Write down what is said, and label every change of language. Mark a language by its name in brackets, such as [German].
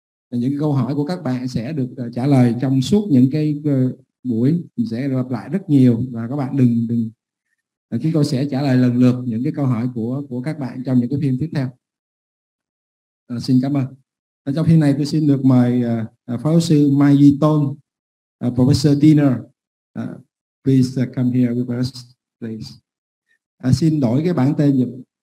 [Vietnamese] Những câu hỏi của các bạn sẽ được trả lời trong suốt những cái buổi, mình sẽ lặp lại rất nhiều, và các bạn đừng chúng tôi sẽ trả lời lần lượt những cái câu hỏi của các bạn trong những cái phim tiếp theo. Xin cảm ơn. Trong phim này tôi xin được mời Phó giáo sư Mai Duy Tôn, Professor Diener. [English] Please come here with us, please. [Vietnamese] Xin đổi cái bảng tên giùm.